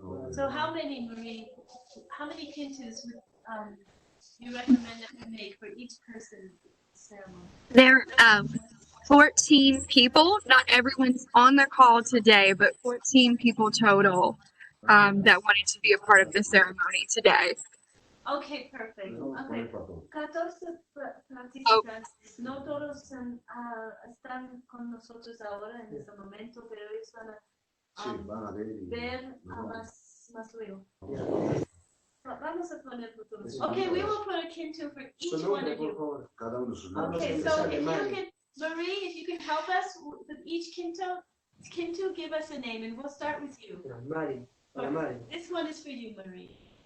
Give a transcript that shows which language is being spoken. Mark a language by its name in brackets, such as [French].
[English] So how many, Marie, how many kintus would you recommend that we make for each person ceremony? There are 14 people. Not everyone's on the call today, but 14 people total that wanted to be a part of the ceremony today. Okay, perfect. Okay. 14 participantes. [Spanish] No todos están con nosotros ahora en este momento, pero ellos van a ver más luego. Vamos a poner futuros. [English] Okay, we will put a kintu for each one of you. Okay, so if you can, Marie, if you can help us with each kintu, give us a name, and we'll start with you. Mari. This one is for you, Marie.